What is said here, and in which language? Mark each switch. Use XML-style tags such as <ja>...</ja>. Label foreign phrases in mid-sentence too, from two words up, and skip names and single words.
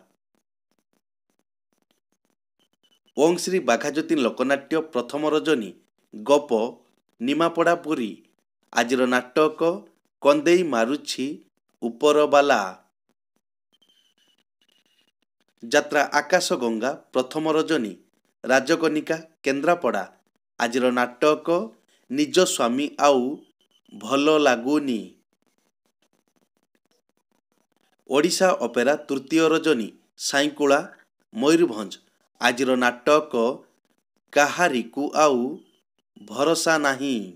<or>ଓଁ ଶ୍ରୀ ବାଘାଜ୍ୟୋତି ଲୋକନାଟ୍ୟ ପ୍ରଥମ ରଜନୀ ଗପ ନିମାପଡ଼ା ପୁରୀ। ଆଜିର ନାଟକ କନ୍ଦେଇ ମାରୁଛି ଉପରବାଲା। ଯାତ୍ରା ଆକାଶ ଗଙ୍ଗା ପ୍ରଥମ ରଜନୀ ରାଜକନିକା କେନ୍ଦ୍ରାପଡ଼ା। ଆଜିର ନାଟକ ନିଜ ସ୍ୱାମୀ ଆଉ ଭଲ ଲାଗୁନି। ଓଡ଼ିଶା ଅପେରା ତୃତୀୟ ରଜନୀ ସାଇଁକୁଳା ମୟୂରଭଞ୍ଜ। ଆଜିର ନାଟକ କାହାରିକୁ ଆଉ ଭରସା ନାହିଁ।</or>